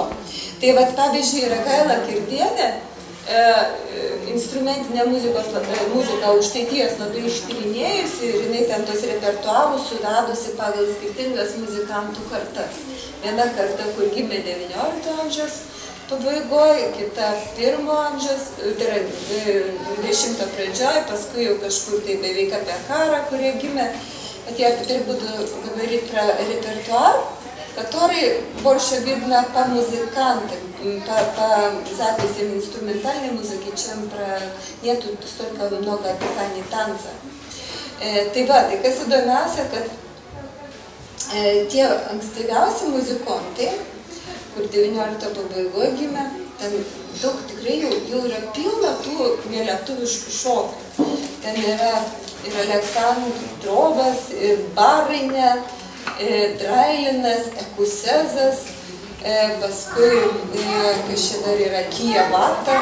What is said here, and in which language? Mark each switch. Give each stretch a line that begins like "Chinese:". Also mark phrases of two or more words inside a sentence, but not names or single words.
Lithuanian: Tai vat, pavyzdžiui, Ragaila Kirdienė instrumentinę muziką aukštaitijos labai ištyrinėjusi ir jinai ten tos repertuarus sudadusi pagal skirtingas muzikantų kartas. Viena karta, kur gimė 19 amžiaus pabaigoje, kita 1 amžiaus, tai yra 20 pradžioj, paskui jau kažkur tai beveik apie karą, kurie gimė.
Russian: Tie будут говорить про репертуар, который больше видно по музыкантам, по записям инструментальной музыки, чем нету столько много описаний танца.
Lithuanian: Tai va, tai kas įdomiausia, kad tie ankstyviausi muzikantai, kur 19 pabaigoje gimė, ten daug tikrai jau yra pilna tų nelietuviškų šokių. Ten yra ir Aleksandrovas, ir Barainė, Drailinas, Ekusezas, paskui, kas čia dar yra, Kijevata.